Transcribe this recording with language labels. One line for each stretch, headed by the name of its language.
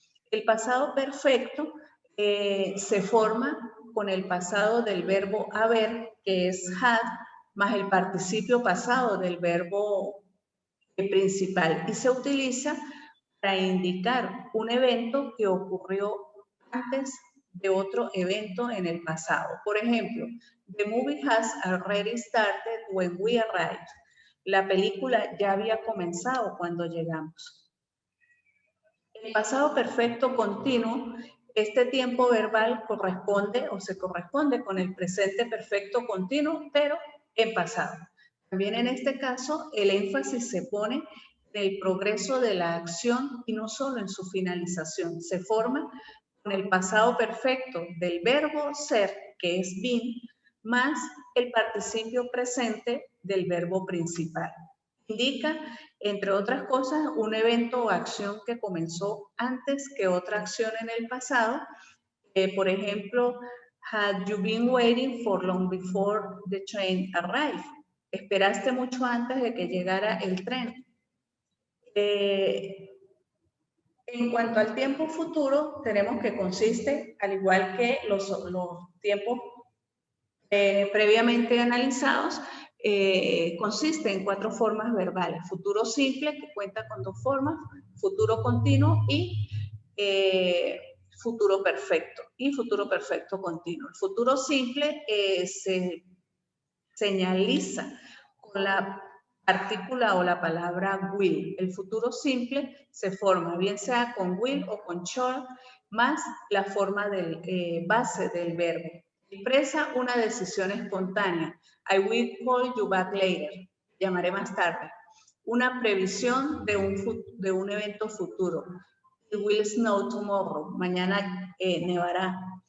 Spanish: El pasado perfecto se forma con el pasado del verbo haber, que es had, más el participio pasado del verbo principal y se utiliza para indicar un evento que ocurrió antes de otro evento en el pasado. Por ejemplo,
English: the movie has already started when we arrived.
Spanish: La película ya había comenzado cuando llegamos. El pasado perfecto continuo, este tiempo verbal corresponde o se corresponde con el presente perfecto continuo, pero en pasado. También en este caso, el énfasis se pone en el progreso de la acción y no solo en su finalización. Se forma con el pasado perfecto del verbo ser, que es been, más el participio presente del verbo principal. Indica, entre otras cosas, un evento o acción que comenzó antes que otra acción en el pasado. Por ejemplo,
English: had you been waiting for long before the train arrived?
Spanish: Esperaste mucho antes de que llegara el tren. En cuanto al tiempo futuro, tenemos que consiste, al igual que los tiempos previamente analizados, consiste en 4 formas verbales. Futuro simple, que cuenta con 2 formas, futuro continuo y futuro perfecto. Y futuro perfecto continuo. El futuro simple se señaliza con la partícula o la palabra will. El futuro simple se forma bien sea con will o con shall más la forma base del verbo. Expresa una decisión espontánea.
English: I will call you back later.
Spanish: Llamaré más tarde. Una previsión de un evento futuro.
English: It will snow tomorrow.
Spanish: Mañana nevará.